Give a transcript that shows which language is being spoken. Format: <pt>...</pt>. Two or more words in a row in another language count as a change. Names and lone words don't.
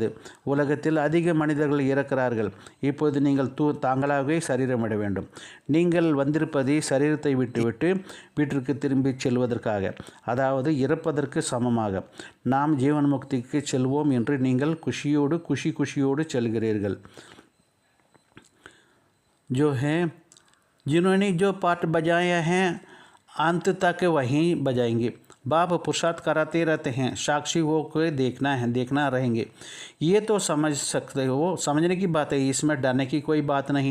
<ta>உலகத்தில் அதிக மனிதர்கள் இறக்கிறார்கள். இப்போது நீங்கள் தாங்களாகவே சரீரமிட வேண்டும். நீங்கள் வந்திருப்பதை சரீரத்தை விட்டுவிட்டு வீட்டிற்கு திரும்பி செல்வதற்காக, அதாவது இறப்பதற்கு சமமாக. நாம் ஜீவன் முக்திக்கு செல்வோம் என்று நீங்கள் குஷியோடு செல்கிறீர்கள்.</ta> <hi>जो है जिन्होंने जो पाठ बजाया है अंत तक वहीं बजाएंगे। बाप पुरुषार्थ कराते रहते हैं, साक्षी वो को देखना रहेंगे। ये तो समझ सकते हो, समझने की बात है, इसमें डरने की कोई बात नहीं।</hi>